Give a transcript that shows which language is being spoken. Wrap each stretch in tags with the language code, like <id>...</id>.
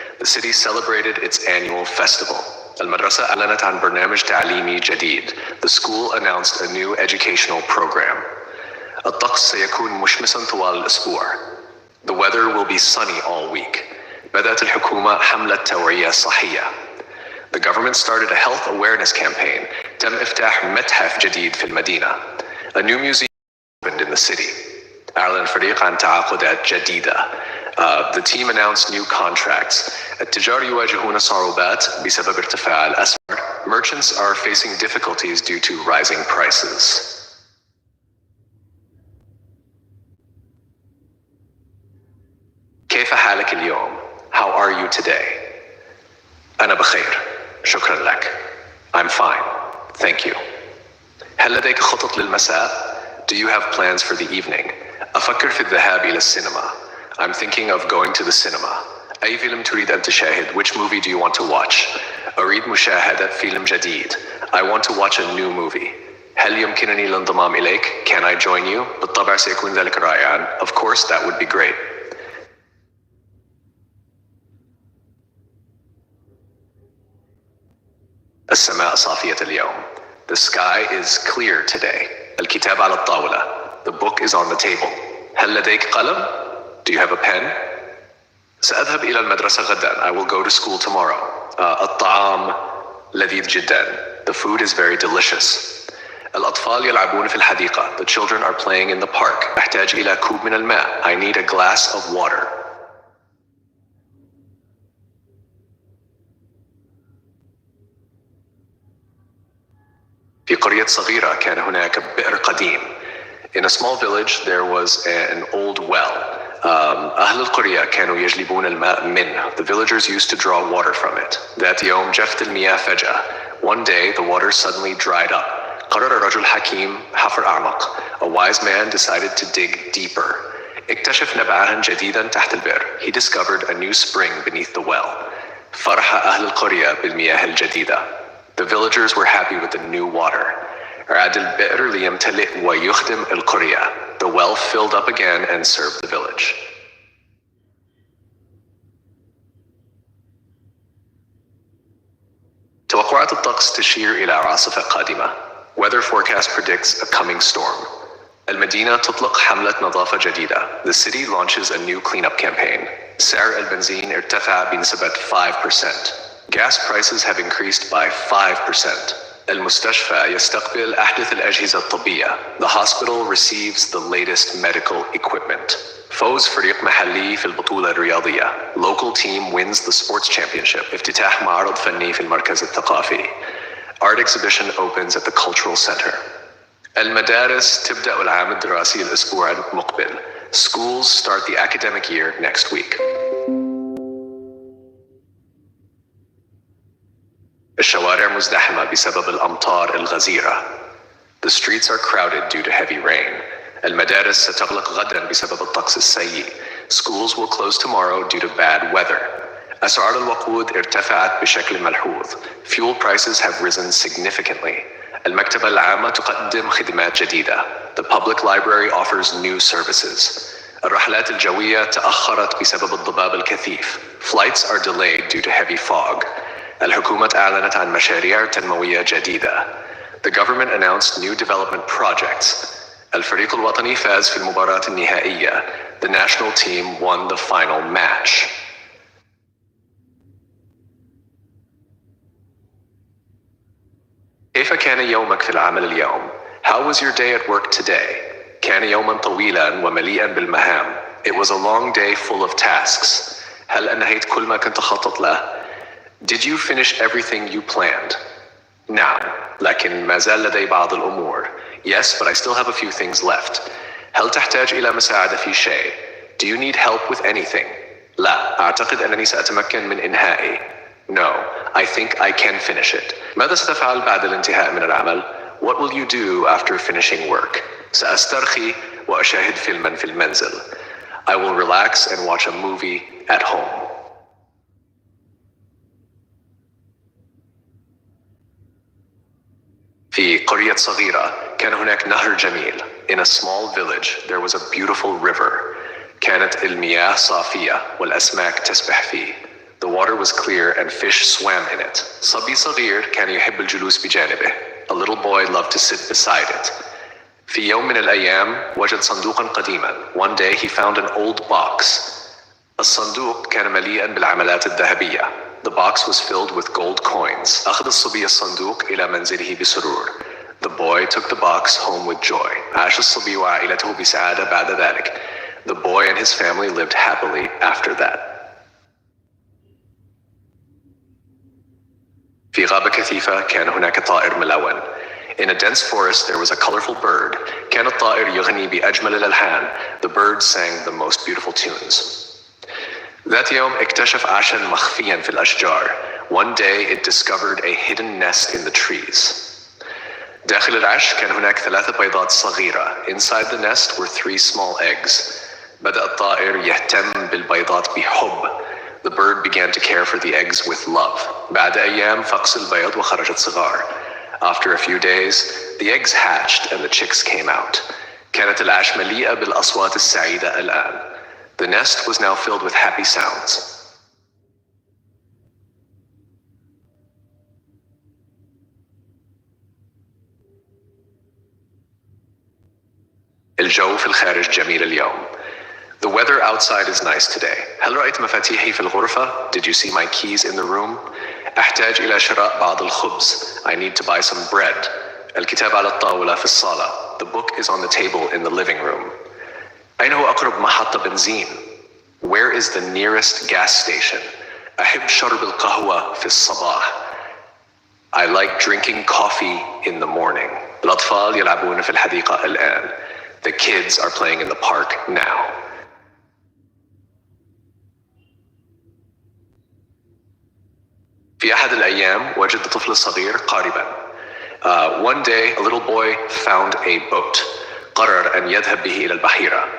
<en>The city celebrated its annual festival.</en> <ar>المدرسة أعلنت عن برنامج تعليمي جديد.</ar> <en>The school announced a new educational program.</en> <ar>الطقس سيكون مشمسا طوال الأسبوع.</ar> <en>The weather will be sunny all week.</en> <ar>بدأت الحكومة حملة توعية صحية.</ar> <en>The government started a health awareness campaign.</en> <ar>تم إفتتاح متحف جديد في المدينة.</ar> <en>A new museum opened in the city.</en> <ar>أعلن الفريق عن تعاقدات جديدة.</ar> <en>The team announced new contracts.</en> <ar>التجار يواجهون صعوبات بسبب ارتفاع الأسعار.</ar> <en>Merchants are facing difficulties due to rising prices.</en> <ar>كيف حالك اليوم?</ar> <en>How are you today?</en> <ar>أنا بخير. شكرا لك.</ar> <en>I'm fine. Thank you.</en> <ar>هل لديك خطط للمساء?</ar> <en>Do you have plans for the evening?</en> <ar>أفكر في الذهاب إلى السينما.</ar> <en>I'm thinking of going to the cinema.</en> <ar>أي فيلم تريد أن تشاهد?</ar> <en>Which movie do you want to watch?</en> <ar>أريد مشاهدة فيلم جديد.</ar> <en>I want to watch a new movie.</en> <ar>هل يمكنني الانضمام إليك?</ar> <en>Can I join you?</en> <ar>بالطبع سيكون ذلك رائعا.</ar> <en>Of course, that would be great.</en> <ar>السماء صافية اليوم.</ar> <en>The sky is clear today.</en> <ar>الكتاب على الطاولة.</ar> <en>The book is on the table.</en> <ar>هل لديك قلم?</ar> <en>Do you have a pen?</en> <ar>سأذهب إلى المدرسة غدا.</ar> <en>I will go to school tomorrow.</en> <ar>الطعام لذيذ جدا.</ar> <en>The food is very delicious.</en> <ar>الأطفال يلعبون في الحديقة.</ar> <en>The children are playing in the park.</en> <ar>أحتاج إلى كوب من الماء.</ar> <en>I need a glass of water.</en> <ar>في قرية صغيرة كان هناك بئر قديم.</ar> <en>In a small village there was an old well.</en> <ar>أهل القرية كانوا يجلبون الماء منه.</ar> <en>The villagers used to draw water from it.</en> <ar>ذات يوم جفت المياه فجأة.</ar> <en>One day the water suddenly dried up.</en> <ar>قرر رجل حكيم حفر أعمق.</ar> <en>A wise man decided to dig deeper.</en> <ar>اكتشف نبعاً جديداً تحت البئر.</ar> <en>He discovered a new spring beneath the well.</en> <ar>فرح أهل القرية بالمياه الجديدة.</ar> <en>The villagers were happy with the new water.</en> <ar>عاد البئر ليمتلئ ويخدم القرية.</ar> <en>The well filled up again and served the village.</en> <ar>توقعات الطقس تشير إلى عاصفة قادمة.</ar> <en>Weather forecast predicts a coming storm.</en> <ar>المدينة تطلق حملة نظافة جديدة.</ar> <en>The city launches a new cleanup campaign.</en> <ar>سعر البنزين ارتفع بنسبة 5%.</ar> <en>Gas prices have increased by 5%.</en> <ar>المستشفى يستقبل أحدث الأجهزة الطبية.</ar> <en>The hospital receives the latest medical equipment.</en> <ar>فوز فريق محلي في البطولة الرياضية.</ar> <en>Local team wins the sports championship.</en> <ar>افتتاح معرض فني في المركز الثقافي.</ar> <en>Art exhibition opens at the cultural center.</en> <ar>المدارس تبدأ العام الدراسي الأسبوع المقبل.</ar> <en>Schools start the academic year next week.</en> <ar>الشوارع مزدحمة بسبب الأمطار الغزيرة.</ar> <en>The streets are crowded due to heavy rain.</en> <ar>المدارس ستغلق غدا بسبب الطقس السيء.</ar> <en>Schools will close tomorrow due to bad weather.</en> <ar>أسعار الوقود ارتفعت بشكل ملحوظ.</ar> <en>Fuel prices have risen significantly.</en> <ar>المكتبة العامة تقدم خدمات جديدة.</ar> <en>The public library offers new services.</en> <ar>الرحلات الجوية تأخرت بسبب الضباب الكثيف.</ar> <en>Flights are delayed due to heavy fog.</en> <ar>الحكومة أعلنت عن مشاريع تنموية جديدة.</ar> <en>The government announced new development projects.</en> <ar>الفريق الوطني فاز في المباراة النهائية.</ar> <en>The national team won the final match.</en> <ar>كيف كان يومك في العمل اليوم?</ar> <en>How was your day at work today?</en> <ar>كان يوما طويلا ومليئا بالمهام.</ar> <en>It was a long day full of tasks.</en> <ar>هل أنهيت كل ما كنت خطط له?</ar> <en>Did you finish everything you planned?</en> <ar>نعم، لكن ما زال لدي بعض الأمور.</ar> <en>Yes, but I still have a few things left.</en> <ar>هل تحتاج إلى مساعدة في شيء?</ar> <en>Do you need help with anything?</en> <ar>لا، أعتقد أنني سأتمكن من إنهائه.</ar> <en>No, I think I can finish it.</en> <ar>ماذا ستفعل بعد الانتهاء من العمل?</ar> <en>What will you do after finishing work?</en> <ar>سأسترخي وأشاهد فيلما في المنزل.</ar> <en>I will relax and watch a movie at home.</en> <ar>في قرية صغيرة كان هناك نهر جميل.</ar> <en>In a small village there was a beautiful river.</en> <ar>كانت المياه صافية والأسماك تسبح فيه.</ar> <en>The water was clear and fish swam in it.</en> <ar>صبي صغير كان يحب الجلوس بجانبه.</ar> <en>A little boy loved to sit beside it.</en> <ar>في يوم من الأيام وجد صندوقا قديما.</ar> <en>One day he found an old box.</en> <ar>الصندوق كان مليئا بالعملات الذهبية.</ar> <en>The box was filled with gold coins.</en> <ar>أخذ الصبي الصندوق إلى منزله بسرور.</ar> <en>The boy took the box home with joy.</en> <ar>عاش الصبي وعائلته بسعادة بعد ذلك.</ar> <en>The boy and his family lived happily after that.</en> <ar>في غابة كثيفة كان هناك طائر ملون.</ar> <en>In a dense forest there was a colorful bird.</en> <ar>كان الطائر يغني بأجمل الألحان.</ar> <en>The bird sang the most beautiful tunes.</en> <ar>ذات يوم اكتشف عشا مخفيا في الأشجار.</ar> <en>One day it discovered a hidden nest in the trees.</en> <ar>داخل العش كان هناك 3 بيضات صغيرة.</ar> <en>Inside the nest were 3 small eggs.</en> <ar>بدأ الطائر يهتم بالبيضات بحب.</ar> <en>The bird began to care for the eggs with love.</en> <ar>بعد أيام فقس البيض وخرجت صغار.</ar> <en>After a few days, the eggs hatched and the chicks came out.</en> <ar>كانت العش مليئة بالأصوات السعيدة الآن.</ar> <en>The nest was now filled with happy sounds.</en> <ar>الجو في الخارج جميل اليوم.</ar> <en>The weather outside is nice today.</en> <ar>هل رأيت مفاتيحي في الغرفة?</ar> <en>Did you see my keys in the room?</en> <ar>أحتاج إلى شراء بعض الخبز.</ar> <en>I need to buy some bread.</en> <ar>الكتاب على الطاولة في الصالة.</ar> <en>The book is on the table in the living room.</en> <ar>أين هو أقرب محطة بنزين?</ar> <en>Where is the nearest gas station?</en> <ar>أحب شرب القهوة في الصباح.</ar> <en>I like drinking coffee in the morning.</en> <ar>الأطفال يلعبون في الحديقة الآن.</ar> <en>The kids are playing in the park now.</en> <ar>في أحد الأيام وجد طفل صغير قاربا.</ar> <en>One day a little boy found a boat.</en> <ar>قرر أن يذهب به إلى البحيرة.</ar>